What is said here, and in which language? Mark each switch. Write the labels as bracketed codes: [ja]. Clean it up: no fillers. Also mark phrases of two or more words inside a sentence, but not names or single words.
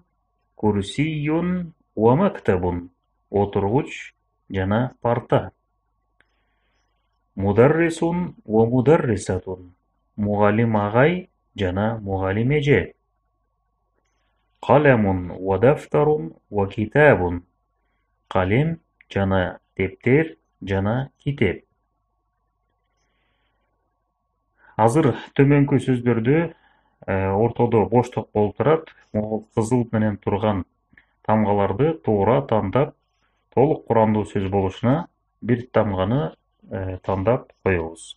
[ar] كرسي ومكتب. [ky] Отургуч жана парта. [ar] مدرس ومدرسة. [ky] Мугалим агай жана мугалим эже. [ar] قلم ودفتر وكتاب. [ky] Калем жана дептер жана китеп. Азыр төмөнкү сөздөрдү ортодо боштук болуп турат. Кызыл менен турган тамгаларды туура тандап, толук курамдуу сөз болушуна бир тамганы тандап коебуз.